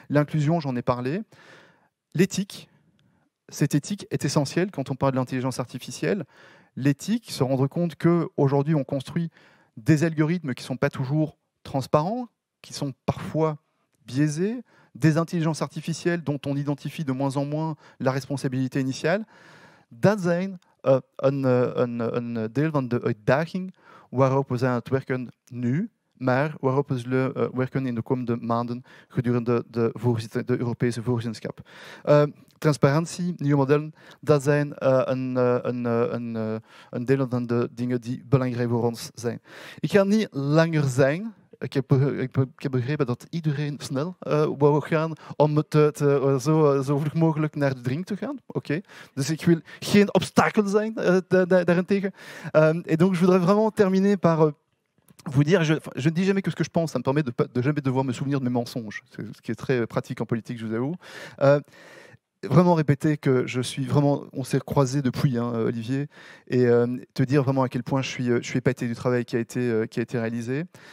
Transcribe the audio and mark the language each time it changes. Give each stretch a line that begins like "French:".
French: L'inclusion, j'en ai parlé. L'éthique, cette éthique est essentielle quand on parle de l'intelligence artificielle. L'éthique, se rendre compte qu'aujourd'hui, on construit des algorithmes qui ne sont pas toujours transparents, qui sont parfois biaisés, des intelligences artificielles dont on identifie de moins en moins la responsabilité initiale.
Dutch: Dat zijn een deel van de uitdaging waarop we zijn aan het werken nu, maar waarop we zullen werken in de komende maanden gedurende de Europese voorzitterschap. Transparantie, nieuwe modellen, dat zijn een deel van de dingen die belangrijk voor ons zijn. Ik ga niet langer zijn. Ik heb begrepen dat iedereen snel wou gaan om zo vlug mogelijk naar de drink te gaan. Oké. Dus ik wil geen obstakel zijn daarentegen.
French: Et donc je voudrais vraiment terminer par vous dire, je ne dis jamais que ce que je pense, ça me permet de jamais devoir me souvenir de mes mensonges, ce qui est très pratique en politique, je vous avoue. Vraiment répéter que on s'est croisés depuis, hein, Olivier, et te dire vraiment à quel point je suis épaté du travail qui a été réalisé.